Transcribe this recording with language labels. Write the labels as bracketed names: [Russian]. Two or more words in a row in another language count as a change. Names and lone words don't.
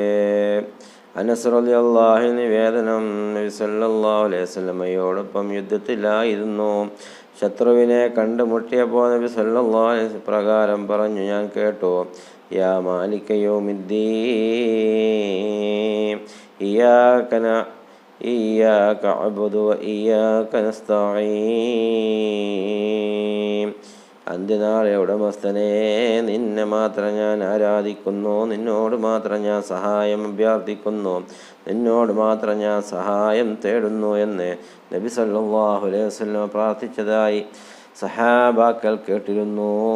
[Malayalam] അനസ് [Arabic] رضي الله عنه [Malayalam] നിവേദനം, നബി [Arabic] صلى الله عليه [Malayalam] വസല്ലമയോടൊപ്പം യുദ്ധത്തിലായിരുന്നു. ശത്രുവിനെ കണ്ടുമുട്ടിയപ്പോൾ നബി [Arabic] صلى الله عليه وسلم [Malayalam] പ്രകാരം പറഞ്ഞു, ഞാൻ കേട്ടു, [Arabic] يا مالك يوم الدين إياك أعبد وإياك نستعين [Malayalam] അന്ത്യനാളെ ഉടമസ്ഥനെ നിന്നെ മാത്രം ഞാൻ ആരാധിക്കുന്നു, നിന്നോട് മാത്രം ഞാൻ സഹായം അഭ്യർത്ഥിക്കുന്നു, നിന്നോട് മാത്രം ഞാൻ സഹായം തേടുന്നു എന്ന് നബി [Arabic] صلى الله عليه وسلم [Malayalam] പ്രാർത്ഥിച്ചതായി സഹാബാക്കൾ കേട്ടിരുന്നു.